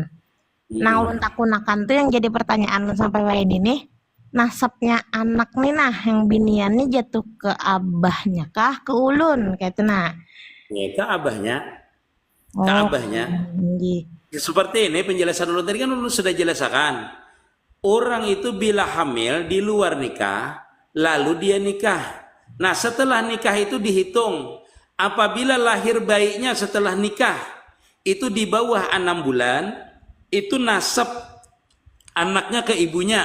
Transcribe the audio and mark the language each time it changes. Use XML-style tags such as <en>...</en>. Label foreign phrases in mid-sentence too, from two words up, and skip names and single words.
<bjn>Nah, ulun takunakan tuh yang jadi pertanyaan sampai wain ini. Nasabnya anak nih nah yang binian nih jatuh ke abahnya kah ke ulun kayak itu nah</bjn> <id>ke abahnya seperti ini penjelasan ulun tadi kan ulun sudah jelaskan orang itu bila hamil di luar nikah lalu dia nikah nah setelah nikah itu dihitung apabila lahir bayinya setelah nikah itu di bawah 6 bulan itu nasab anaknya ke ibunya.</id>